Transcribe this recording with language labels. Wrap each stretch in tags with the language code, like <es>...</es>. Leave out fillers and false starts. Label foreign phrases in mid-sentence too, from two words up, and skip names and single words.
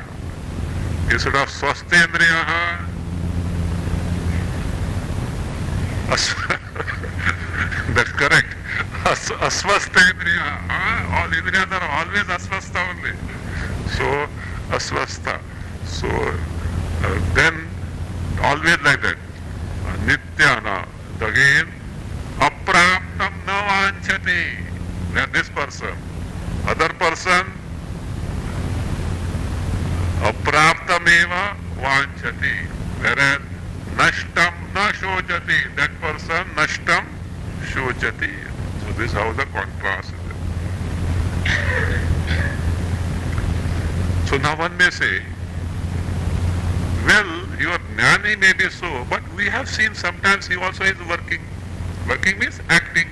<en>Instead of Swastendriyaha, that's correct. Aswastendriya. All indriyas are always aswastha only. So, aswastha. So, then, always like that. Nityana.</en> <sa>Again, apraptam na vanchati.</sa> <en>Then this person. Other person,</en> <sa>apraptameva vanchati. Whereas, nashtam na shojati.</sa> <en>That person,</en> <sa>nashtam shojati.</sa> <en>So this is how the contrast is. So now one may say, well, your jnani may be so, but we have seen sometimes he also is working. Working means acting.</en>